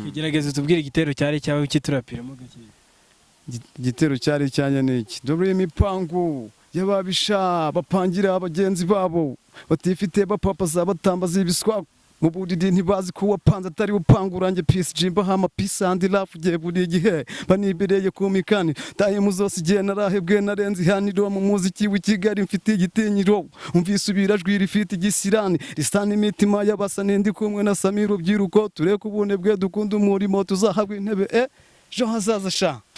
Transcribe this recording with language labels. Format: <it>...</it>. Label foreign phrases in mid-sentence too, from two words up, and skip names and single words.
<rw>Okay, gerageza utubwire igitero cyawe ukiturapiramo gakeya. Gi-, igitero cyari icyanjye ni iki? Dore imipangu y'ababisha bapangira bagenzi babo, batifite bapapaza batambaza ibiswago. Mu buriri ntibazi ko wapanze atari upanga urange P C G, mbaha ama</rw> <en>peace and love</en> <rw>ugiye buri gihe. Banibereye ku mikani, time zose igihe narahebwe narenze ihaniro mu muziki w'i Kigali mfite igitinyiro. Umvise ubirajwi rifite igisirani, risa n'imitima y'abasani ndi kumwe na Sami rubyiruko, tureke ubunebwe dukunda umurimo tuzahabwa intebe, eh, ejo hazaza sha.</rw>